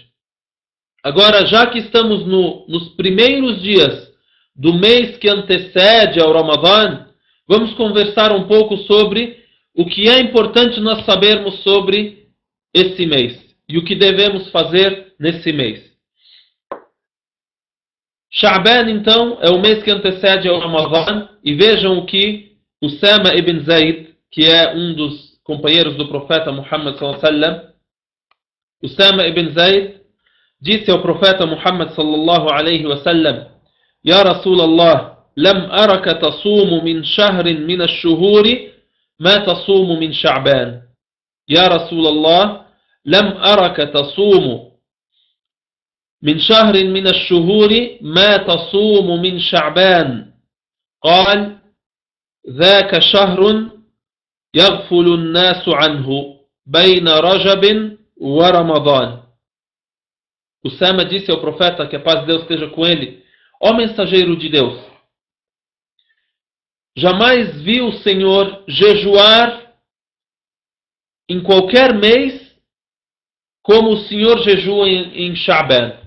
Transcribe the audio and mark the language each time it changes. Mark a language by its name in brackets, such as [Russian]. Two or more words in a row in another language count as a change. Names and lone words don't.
[Portuguese] Agora, já que estamos nos primeiros dias do mês que antecede ao Ramadã, vamos conversar um pouco sobre o que é importante nós sabermos sobre esse mês e o que devemos fazer nesse mês. Sha'ban, então, é o mês que antecede ao Ramadã, e vejam o que Usama ibn Zayd, que é um dos companheiros do profeta Muhammad [Arabic] صلى الله عليه وسلم, [Portuguese] Usama ibn Zayd disse ao profeta Muhammad [Arabic] صلى الله عليه وسلم: يا رسول الله لم أرك تصوم من شهر من الشهور ما تصوم من شعبان. يا رسول الله لم أرك تصوم من شهر من الشهور ما تصوم من شعبان. قال ذاك شهر يغفل الناس عنه بين رجب ورمضان. [Portuguese] Usama disse ao profeta, que a paz de Deus esteja com ele: ó mensageiro de Deus, jamais vi o Senhor jejuar em qualquer mês como o Senhor jejua em Sha'ban.